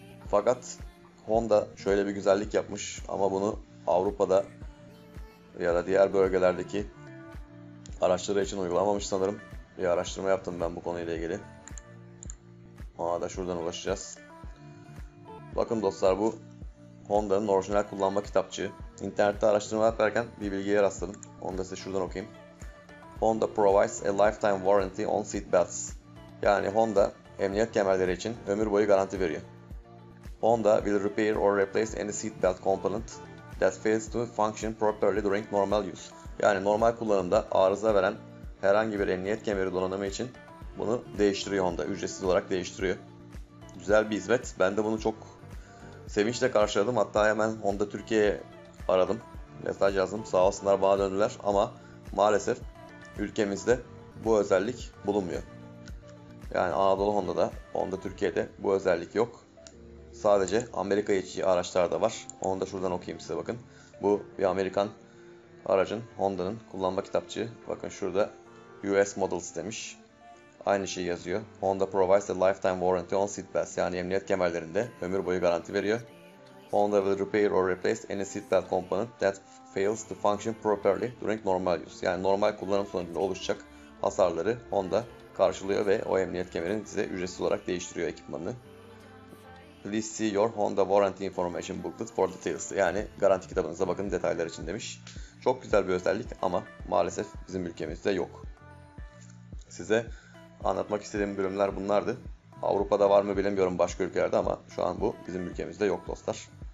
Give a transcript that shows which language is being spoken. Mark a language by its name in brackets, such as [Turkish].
[Turkish] Fakat Honda şöyle bir güzellik yapmış ama bunu Avrupa'da ya da diğer bölgelerdeki araçları için uygulamamış sanırım. Bir araştırma yaptım ben bu konuyla ilgili. Ona da şuradan ulaşacağız. Bakın dostlar bu Honda'nın orijinal kullanma kitapçığı. İnternette araştırma yaparken bir bilgiye rastladım. Onu da size şuradan okuyayım. [English] Honda provides a lifetime warranty on seat belts. [Turkish] Yani Honda emniyet kemerleri için ömür boyu garanti veriyor. [English] Honda will repair or replace any seat belt component that fails to function properly during normal use. [Turkish] Yani normal kullanımda arıza veren herhangi bir emniyet kemeri donanımı için bunu değiştiriyor Honda. Ücretsiz olarak değiştiriyor. Güzel bir hizmet. Ben de bunu çok sevinçle karşıladım. Hatta hemen Honda Türkiye'ye aradım. Mesaj yazdım. Sağ olsunlar bana döndüler ama maalesef ülkemizde bu özellik bulunmuyor. Yani Anadolu Honda'da, Honda Türkiye'de bu özellik yok. Sadece Amerika içi araçlarda var. Onu da şuradan okuyayım size bakın. Bu bir Amerikan aracın, Honda'nın kullanma kitapçığı. Bakın şurada US Models demiş. Aynı şeyi yazıyor. [English] Honda provides a lifetime warranty on seatbelts. [Turkish] Yani emniyet kemerlerinde ömür boyu garanti veriyor. [English] Honda will repair or replace any seatbelt component that fails to function properly during normal use. [Turkish] Yani normal kullanım sonucunda oluşacak hasarları Honda karşılıyor ve o emniyet kemerini size ücretsiz olarak değiştiriyor ekipmanını. [English] Please see your Honda warranty information booklet for details. [Turkish] Yani garanti kitabınıza bakın detaylar için demiş. Çok güzel bir özellik ama maalesef bizim ülkemizde yok. Size anlatmak istediğim bölümler bunlardı. Avrupa'da var mı bilemiyorum başka ülkelerde ama şu an bu bizim ülkemizde yok dostlar.